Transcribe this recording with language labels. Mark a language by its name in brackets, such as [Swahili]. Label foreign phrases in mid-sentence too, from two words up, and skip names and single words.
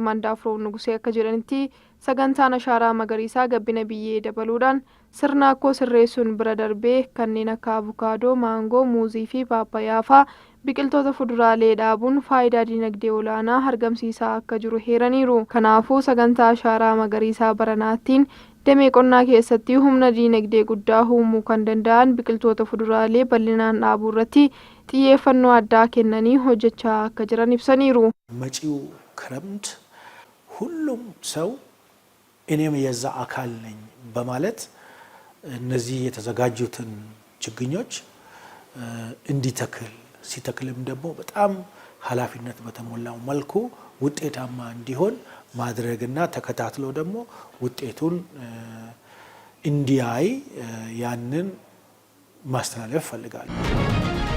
[Oromo] Mandaafroo Nugusee akka jedhanitti sagantaan ashaaraa magariisaa gabbina biyyee dabaluudhaan sirna akkoo sirreessuun bira darbee kanneen akka avukaadoo, maangoo, muuzii fi paappaayyaa fa'aa biqiltoota fuduraalee dhaabuun faayidaa dinagdee olaanaa argamsiisaa akka jiru heeraniiru. Kanaafuu sagantaa ashaaraa magariisaa baranaatiin damee qonnaa keessatti humna dinagdee guddaa uumuu kan danda'an biqiltoota fuduraalee bal'inaan dhaabuu irratti xiyyeeffannoo addaa kennanii hojjechaa akka jiran ibsaniiru. [Amharic] መጪው ክረምት ሁሉም ሰው እኔም የዛ አካል ነኝ በማለት እነዚህ የተዘጋጁትን ችግኞች እንዲተክል ሲተክልም ደግሞ በጣም ኃላፊነት በተሞላው መልኩ ውጤታማ እንዲሆን ማድረግና ተከታትሎ ደግሞ ውጤቱን እንዲያይ ያንን ማስተላለፍ ፈልጋለሁ።